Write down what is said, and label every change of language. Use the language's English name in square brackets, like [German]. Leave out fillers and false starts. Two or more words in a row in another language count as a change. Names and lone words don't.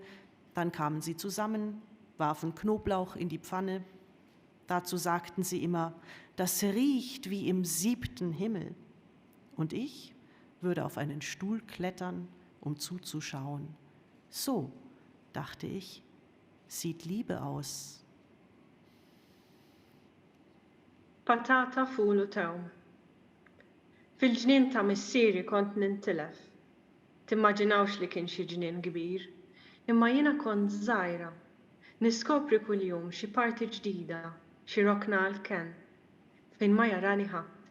[German] Dann kamen sie zusammen, warfen Knoblauch in die Pfanne. Dazu sagten sie immer, das riecht wie im 7. Himmel. Und ich würde auf einen Stuhl klettern, um zuzuschauen. So, dachte ich, sieht Liebe aus. [Maltese] Patata, ful u tewm. Fil-ġnien ta' missieri kont nintilef. Timmaġinawx li kien xi ġnien kbir, imma jiena kont żgħira. Niskopri kuljum xi parti ġdida, xi rokna għall-ken, fejn ma jarani ħadd.